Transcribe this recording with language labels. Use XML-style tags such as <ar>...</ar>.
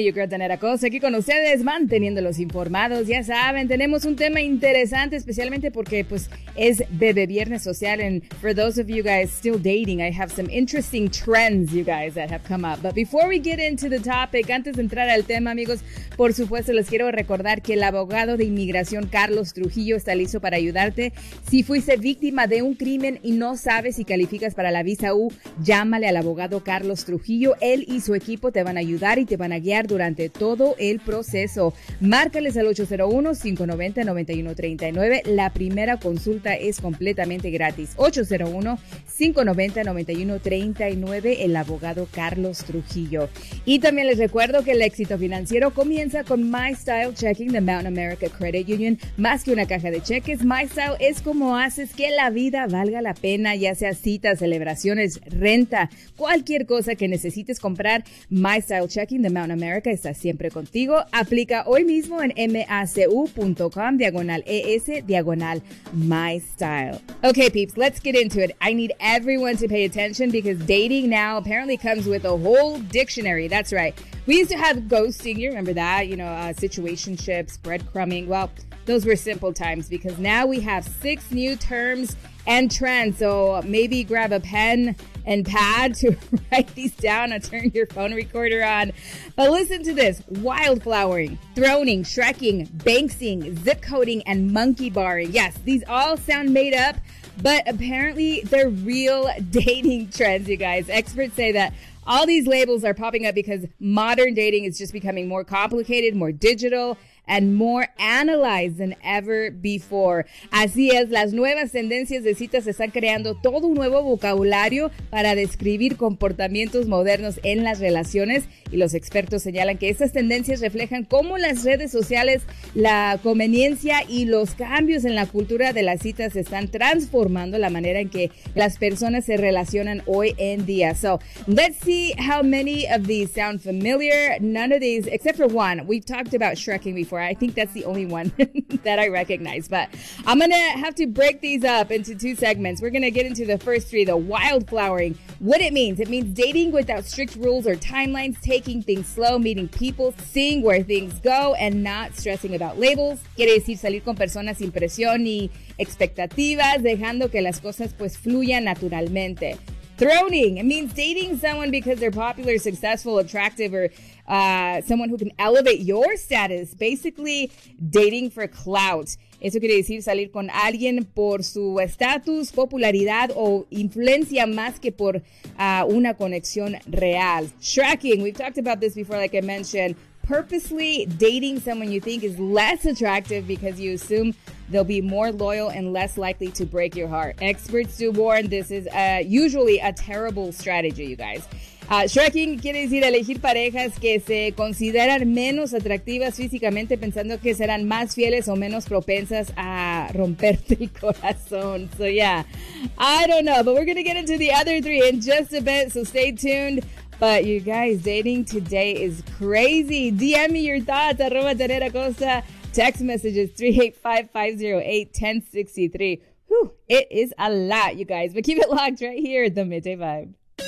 <es>Yo creo tener a Cos aquí con ustedes, manteniéndolos informados. Ya saben, tenemos un tema interesante, especialmente porque pues es Bebé Viernes Social.</es> <en>And for those of you guys still dating, I have some interesting trends, you guys, that have come up. But before we get into the topic,</en> <es>antes de entrar al tema, amigos, por supuesto, les quiero recordar que el abogado de inmigración Carlos Trujillo está listo para ayudarte. Si fuiste víctima de un crimen y no sabes si calificas para la visa U, llámale al abogado Carlos Trujillo. Él y su equipo te van a ayudar y te van a guiar durante todo el proceso. Márcales al 801-590-9139. La primera consulta es completamente gratis. 801-590-9139, el abogado Carlos Trujillo. Y también les recuerdo que el éxito financiero comienza con My Style Checking de Mountain America Credit Union. Más que una caja de cheques, My Style es como haces que la vida valga la pena, ya sea citas, celebraciones, renta, cualquier cosa que necesites comprar. My Style Checking de Mountain America está siempre contigo. Aplica hoy mismo en macu.com/es/mystyle.</es> <en>Okay, peeps, let's get into it. I need everyone to pay attention because dating now apparently comes with a whole dictionary. That's right. We used to have ghosting. You remember that? You know, situationships, breadcrumbing. Well, those were simple times because now we have 6 new terms and trends. So maybe grab a pen and pad to write these down and turn your phone recorder on. But listen to this: wildflowering, throning, shrekking, banksing, zip coding, and monkey barring. Yes, these all sound made up, but apparently they're real dating trends, you guys. Experts say that all these labels are popping up because modern dating is just becoming more complicated, more digital, and more analyzed than ever before.</en> <es>Así es, las nuevas tendencias de citas están creando todo un nuevo vocabulario para describir comportamientos modernos en las relaciones, y los expertos señalan que estas tendencias reflejan cómo las redes sociales, la conveniencia y los cambios en la cultura de las citas están transformando la manera en que las personas se relacionan hoy en día.</es> <en>So, let's see how many of these sound familiar. None of these, except for one. We've talked about shrekking before. I think that's the only one that I recognize, but I'm gonna have to break these up into 2 segments. We're gonna get into the first 3, the wildflowering. What it means? It means dating without strict rules or timelines, taking things slow, meeting people, seeing where things go, and not stressing about labels.</en> <es>Quiere decir salir con personas sin presión y expectativas, dejando que las cosas pues fluyan naturalmente.</es> <en>Throning, it means dating someone because they're popular, successful, attractive, or someone who can elevate your status. Basically, dating for clout.</en> <es>Eso quiere decir salir con alguien por su estatus, popularidad o influencia más que por una conexión real.</es> <en>Shrekking, we've talked about this before, like I mentioned. Purposely dating someone you think is less attractive because you assume they'll be more loyal and less likely to break your heart. Experts do warn this is usually a terrible strategy, you guys.</en> <es>Shrekking quiere decir elegir parejas que se consideran menos atractivas físicamente, pensando que serán más fieles o menos propensas a romperte el corazón.</es> <en>So yeah, I don't know, but we're gonna get into the other 3 in just a bit, so stay tuned. But you guys, dating today is crazy. DM me your thoughts, @TenerAcosta. Text messages 385-508-1063. Whew, it is a lot, you guys. But keep it locked right here at the Midday Vibe.</en>